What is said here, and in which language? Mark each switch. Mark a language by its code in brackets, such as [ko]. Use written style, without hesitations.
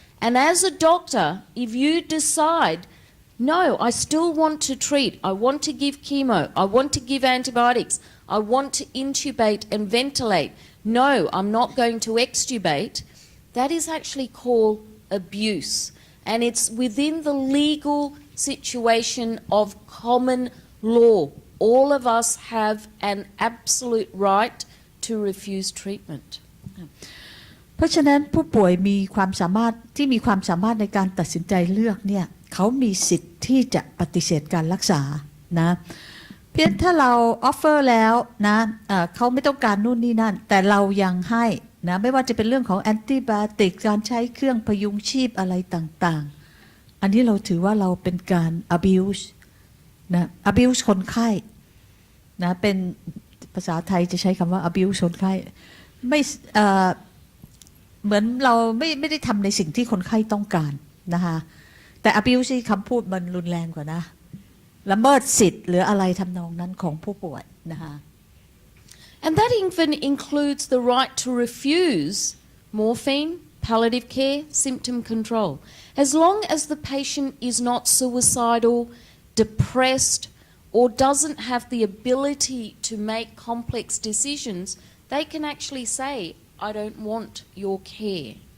[en] And as a doctor, if you decide, no, I still want to treat, I want to give chemo, I want to give antibiotics, I want to intubate and ventilate, no, I'm not going to extubate, that is actually called abuse. And it's within the legal situation of common law. All of us have an absolute right to refuse treatment. [th] เพราะฉะนั้นผู้ป่วยมีความสามารถในการตัดสินใจเลือกเนี่ยเขามีสิทธิ์ที่จะปฏิเสธการรักษานะเพียงถ้าเราออฟเฟอร์แล้วนะเขาไม่ต้องการนู่นนี่นั่นแต่เรายังให้นะไม่ว่าจะเป็นเรื่องของแอนติไบโอติกการใช้เครื่องพยุงชีพอะไรต่างๆอันนี้เราถือว่าเราเป็นการ abuse นะ abuse คนไข้นะเป็นภาษาไทยจะใช้คำว่า abuse คนไข้ไม่ เหมือนเราไม่ได้ทำในสิ่งที่คนไข้ต้องการนะคะแต่ abuse ที่คำพูดมันรุนแรงกว่านะละเมิดสิทธิ์หรืออะไรทำนองนั้นของผู้ป่วยนะคะ [en] And that even includes the right to refuse morphine, palliative care, symptom control. As long as the patient is not suicidal, depressed, or doesn't have the ability to make complex decisions, they can actually say, I don't want your care.